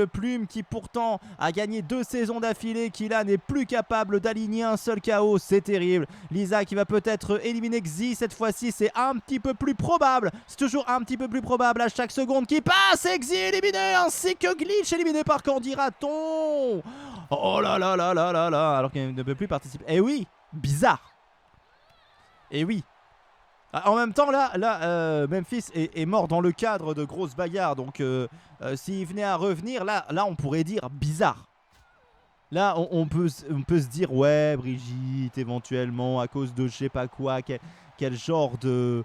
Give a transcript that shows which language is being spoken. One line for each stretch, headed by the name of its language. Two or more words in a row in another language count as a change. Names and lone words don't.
French: Plume qui pourtant a gagné 2 saisons d'affilée, qui là n'est plus capable d'aligner un seul KO. C'est terrible. Lisa qui va peut-être éliminer Xi cette fois-ci. C'est un petit peu plus probable. C'est toujours un petit peu plus probable à chaque seconde qui passe. Et Xi éliminé ainsi que Glitch éliminé par Candy Raton. Oh là là là là là là. Alors qu'il ne peut plus participer. Eh oui, bizarre. Eh oui. En même temps, là Memphis est mort dans le cadre de grosses bagarres. Donc, s'il venait à revenir, là, on pourrait dire bizarre. Là, on peut se dire, ouais, Brigitte, éventuellement, à cause de je sais pas quoi, quel genre de...